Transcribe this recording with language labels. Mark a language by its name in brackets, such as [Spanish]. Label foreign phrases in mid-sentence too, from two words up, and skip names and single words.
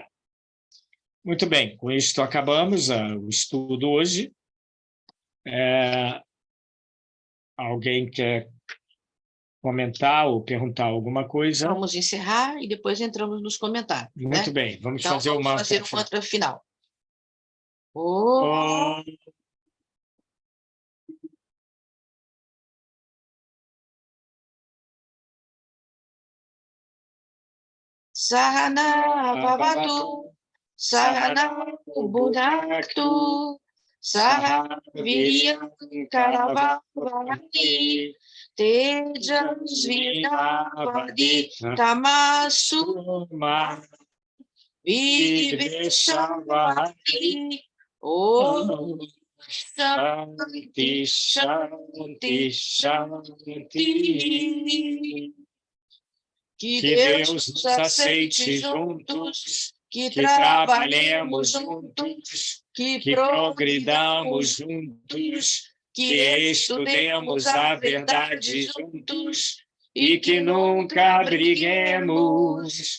[Portuguese] Muito bem, com isto acabamos o estudo hoje. Alguém quer comentar ou perguntar alguma coisa? Vamos encerrar e depois entramos nos comentários. Muito né? bem, vamos Então, fazer vamos fazer o mantra final. [Sanskrit] सहना भवतु, सहना भुनक्तु, सह वीर्यं करवावहै, तेजस्विनावधी तमस्तु विद्विषावहै. ॐ शान्तिः शान्तिः शान्तिः. [Portuguese] Que Deus nos aceite juntos, que trabalhemos juntos, que progridamos juntos, que estudemos a verdade juntos e que nunca briguemos.